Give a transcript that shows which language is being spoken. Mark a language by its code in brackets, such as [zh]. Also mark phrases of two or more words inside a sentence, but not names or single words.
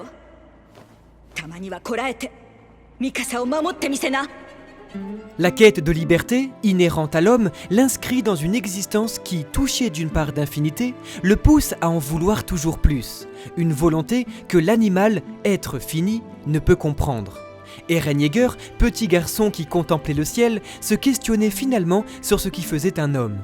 [ja] たまにはこらえてミカサを守ってみせな。 [fr] La quête de liberté, inhérente à l'homme, l'inscrit dans une existence qui, touchée d'une part d'infinité, le pousse à en vouloir toujours plus. Une volonté que l'animal, être fini, ne peut comprendre. Eren Yeager, petit garçon qui contemplait le ciel, se questionnait finalement sur ce qui faisait un homme.